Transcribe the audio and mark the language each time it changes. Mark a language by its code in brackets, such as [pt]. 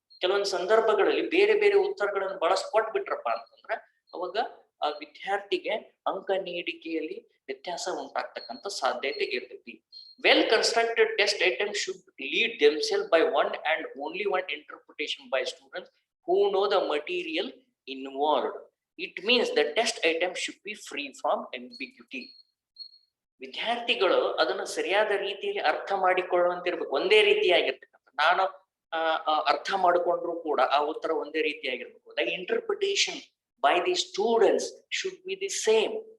[kn] ಕೆಲವೊಂದು ಸಂದರ್ಭಗಳಲ್ಲಿ ಬೇರೆ ಬೇರೆ ಉತ್ತರಗಳನ್ನು ಬಳಸ್ಕೊಟ್ಬಿಟ್ರಪ್ಪ ಅಂತಂದ್ರೆ ಅವಾಗ ಆ ವಿದ್ಯಾರ್ಥಿಗೆ ಅಂಕ ನೀಡಿಕೆಯಲ್ಲಿ ವ್ಯತ್ಯಾಸ ಉಂಟಾಗ್ತಕ್ಕಂಥ ಸಾಧ್ಯತೆ ಇರ್ತೈತಿ. [en] Well constructed test item should lead themselves by one and only one interpretation by students who know the material involved. It means the test item should be free from ambiguity. [kn] ವಿದ್ಯಾರ್ಥಿಗಳು ಅದನ್ನು ಸರಿಯಾದ ರೀತಿಯಲ್ಲಿ ಅರ್ಥ ಮಾಡಿಕೊಳ್ಳುವಂತಿರ್ಬೇಕು. ಒಂದೇ ರೀತಿಯಾಗಿರ್ತಕ್ಕಂಥ, ನಾನು ಅರ್ಥ ಮಾಡಿಕೊಂಡ್ರು ಕೂಡ ಆ ಉತ್ತರ ಒಂದೇ ರೀತಿಯಾಗಿರ್ಬೇಕು. [en] The interpretation by the students should be the same.